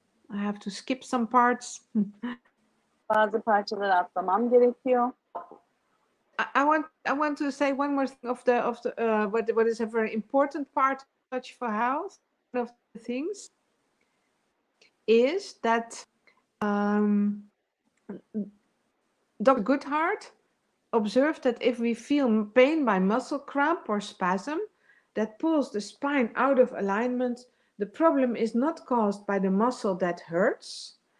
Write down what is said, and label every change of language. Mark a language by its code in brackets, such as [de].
[en] I have to skip some parts. [tr] Bazı parçaları atlamam gerekiyor. [en] I want to say one more thing of the what is a very important part of Touch for Health. One of the things is that Dr. Goodhart observed that if we feel pain by muscle cramp or spasm that pulls the spine out of alignment, the problem is not caused by the muscle that hurts.